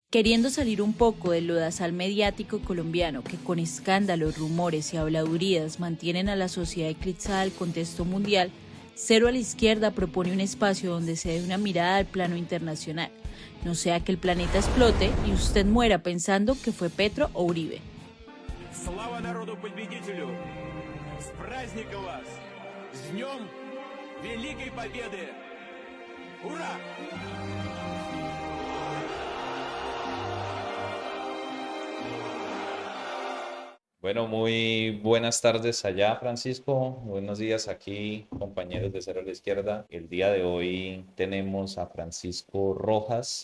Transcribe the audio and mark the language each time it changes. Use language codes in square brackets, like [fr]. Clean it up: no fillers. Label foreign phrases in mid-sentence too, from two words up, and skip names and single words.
[es] Queriendo salir un poco del lodazal mediático colombiano que con escándalos, rumores y habladurías mantienen a la sociedad eclipsada del contexto mundial, Cero a la Izquierda propone un espacio donde se dé una mirada al plano internacional. No sea que el planeta explote y usted muera pensando que fue Petro o Uribe. [ru] Слава народу-победителю! С праздником вас! С днем Великой Победы! Ура! [es] Bueno, muy buenas tardes allá, Francisco. Buenos días aquí, compañeros de Cero a la Izquierda. El día de hoy tenemos a Francisco Rojas.